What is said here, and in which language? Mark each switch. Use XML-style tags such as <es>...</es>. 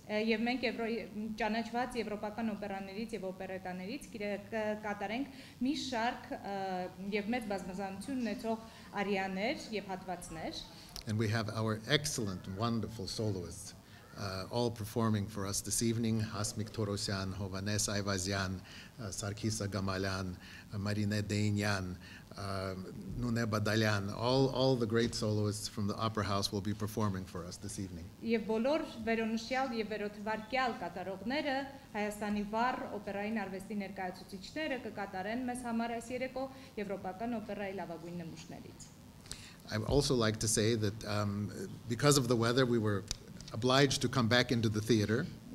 <en>And we have our excellent, wonderful soloists. All performing for us this evening: Hasmik Torosyan, Hovannes Ayvazyan, Sarkis Gamalyan, Marine Deynyan, Nune Badalyan. All the great soloists from the Opera House will be performing for us this evening.</en> <hy>Եվ բոլոր վերոնշյալ եւ վերոթվարկյալ կատարողները Հայաստանի վառ օպերային արվեստի ներկայացուցիչները կկատարեն մեզ համար այս երեկո եվրոպական օպերայի լավագույն նմուշներից։</hy> <en>I would also like to say that because of the weather, we were obliged to come back into the theater.</en>